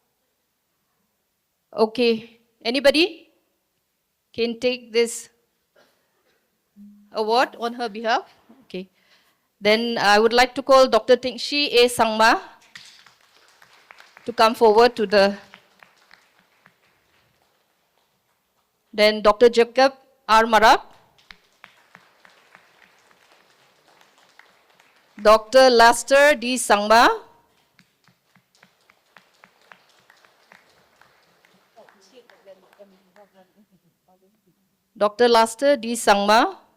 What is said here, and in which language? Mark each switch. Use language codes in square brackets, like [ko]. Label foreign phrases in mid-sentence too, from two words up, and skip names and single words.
[en] Okay, anybody can take this award on her behalf? Okay. Then I would like to call Dr. Tingshi A. Sangma to come forward to the... Then Dr. Jacob R. Marak. Dr. Laster D. Sangma. Dr. Laster D. Sangma.